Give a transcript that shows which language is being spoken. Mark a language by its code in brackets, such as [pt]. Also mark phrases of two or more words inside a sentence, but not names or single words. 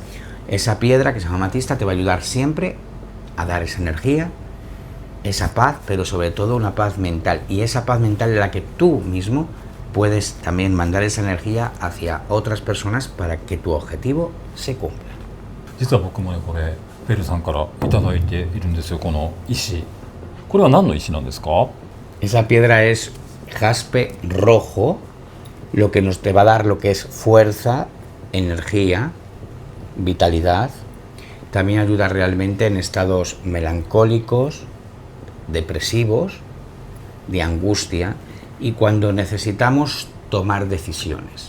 [es] Esa piedra que se llama amatista te va a ayudar siempre a dar esa energía, esa paz, pero sobre todo una paz mental. Y esa paz mental es la que tú mismo puedes también mandar esa energía hacia otras personas para que tu objetivo se cumpla. [ja] 実は僕もねこれフェルさんからいただいているんですよ、この石。これは何の石なんですか？ [es] Esa piedra es jaspe rojo, lo que nos te va a dar lo que es fuerza, energía, vitalidad. También ayuda realmente en estados melancólicos, depresivos, de angustia y cuando necesitamos tomar decisiones.